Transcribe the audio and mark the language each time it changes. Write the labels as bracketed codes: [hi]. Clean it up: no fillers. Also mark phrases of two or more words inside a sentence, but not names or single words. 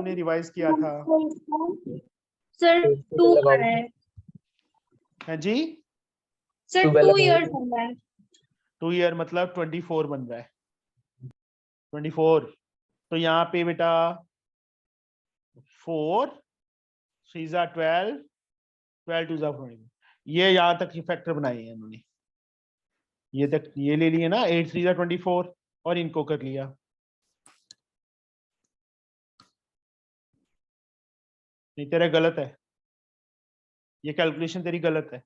[hi] हमने रिवाइज किया था। सर 2 आ रहा है। है जी, सर 2 इयर्स हो रहा है। 2 ईयर मतलब 24 बन रहा है। 24 तो यहाँ पे बेटा 4 [en] 3s are 12, 12 2s are 20। [hi] ये यहाँ तक की फैक्टर बनाए हैं इन्होंने, ये तक ये ले लिए ना, 8 [en] 3s are 24 [hi] और इनको कर लिया। नहीं तेरा गलत है, ये कैलकुलेशन तेरी गलत है।